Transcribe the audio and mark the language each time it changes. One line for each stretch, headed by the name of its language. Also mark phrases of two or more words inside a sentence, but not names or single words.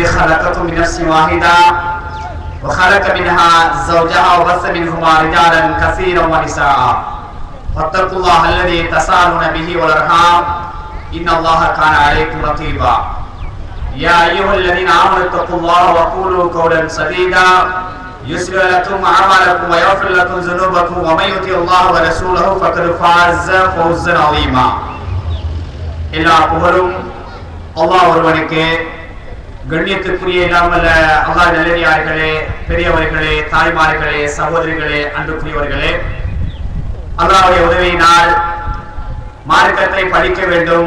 Arabic: خلقكم من نفس واحده وخلق منها زوجها وبث منهما رجالا كثيرا ونساء فاتقوا الله الذي تساءلون به والارحام ان الله كان عليكم رقيبا يا ايها الذين امنوا اتقوا الله وقولوا قولا سديدا يصلح لكم اعمالكم ويغفر لكم ذنوبكم ومن يطع الله ورسوله فقد فاز فوزا عظيما
Tamil: எல்லா புகழும் அல்லாஹ் ஒருவனுக்கு. கண்ணியத்திற்குரிய இல்லாமல் அல்லாஹ் நல்லடியார்களே, பெரியவர்களே, தாய்மார்களே, சகோதரிகளே, அன்புக்குரியவர்களே, அல்லாஹ்வுடைய உதவியினால் மார்க்கத்தை படிக்க வேண்டும்,